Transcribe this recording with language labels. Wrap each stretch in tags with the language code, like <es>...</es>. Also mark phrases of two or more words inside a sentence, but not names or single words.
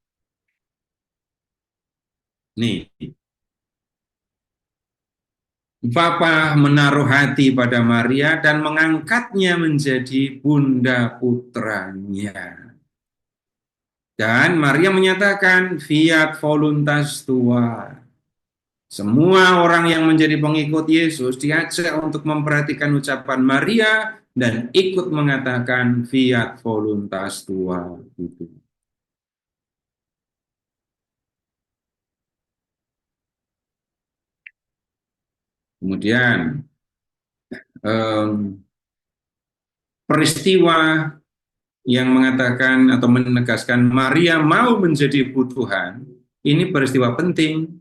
<id>Nih, Bapa menaruh hati pada Maria dan mengangkatnya menjadi bunda putranya. Dan Maria menyatakan,</id> <la>fiat voluntas tua.</la> <id>Semua orang yang menjadi pengikut Yesus diajak untuk memperhatikan ucapan Maria dan ikut mengatakan</id> <la>fiat voluntas tua</la> <id>itu. Kemudian peristiwa yang mengatakan atau menegaskan Maria mau menjadi ibu Tuhan, ini peristiwa penting.</id>